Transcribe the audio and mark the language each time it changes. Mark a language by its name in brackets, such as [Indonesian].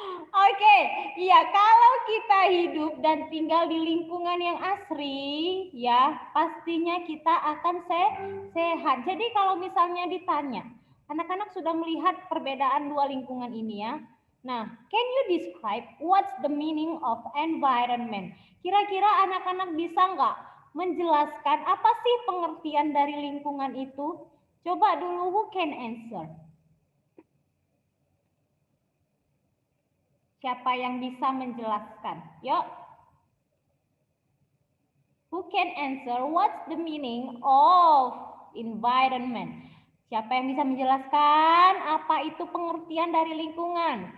[Indonesian] Oke, iya kalau kita hidup dan tinggal di lingkungan yang asri, ya pastinya kita akan sehat. Jadi kalau misalnya ditanya, anak-anak sudah melihat perbedaan dua lingkungan ini ya. [English] Nah, can you describe what's the meaning of environment? [Indonesian] Kira-kira anak-anak bisa nggak menjelaskan apa sih pengertian dari lingkungan itu? Coba dulu, [English] who can answer? [Indonesian] Siapa yang bisa menjelaskan? Yuk. [English] Who can answer what's the meaning of environment? [Indonesian] Siapa yang bisa menjelaskan apa itu pengertian dari lingkungan?